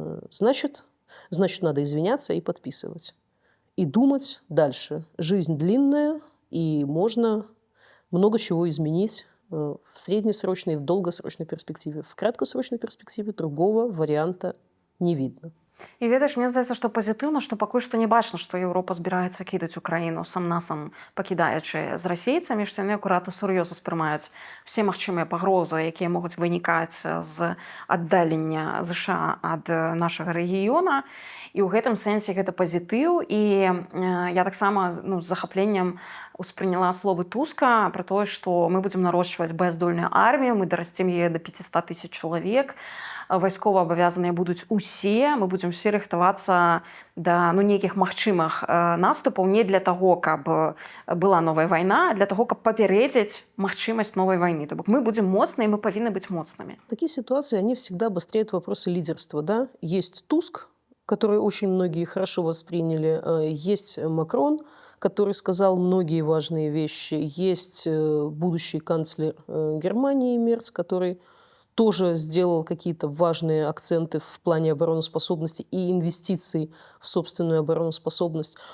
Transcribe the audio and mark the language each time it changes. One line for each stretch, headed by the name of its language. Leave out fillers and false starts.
Russian: Значит, надо извиняться и подписывать. И думать дальше. Жизнь длинная, и можно много чего изменить в среднесрочной и в долгосрочной перспективе. В краткосрочной перспективе другого варианта не видно.
Belarusian: І ведаеш, мне здаецца, што пазітыўна, што пакуль што не бачна, што Еўропа збіраецца кідаць Украіну сам-насам пакідаючы з расейцамі, што яны акурат сур'ёзна ўспрымаюць усе магчымыя пагрозы, якія могуць вынікаць з аддалення ЗША ад нашага рэгіёна. І ў гэтым сэнсе гэта пазітыў. І я таксама з захапленнем успрыняла словы Туска про тое, што мы будзем нарошчваць баездольную армію, мы дарасцім яе да 500 тысяч чалавек, вайскова абавязаныя будуць усе, мы будзем все рыхтавацца да нейкіх магчымых наступаў не для таго, каб была новая вайна, а для таго, каб папярэдзіць магчымасць новай вайны. То бок мы будзем моцныя, мы павінны быць моцнымі.
Russian: Такие ситуации, они всегда обостряют вопросы лидерства. Да? Есть Туск, который очень многие хорошо восприняли, есть Макрон, который сказал многие важные вещи, есть будущий канцлер Германии Мерц, который тоже сделал какие-то важные акценты в плане обороноспособности и инвестиций в собственную обороноспособность.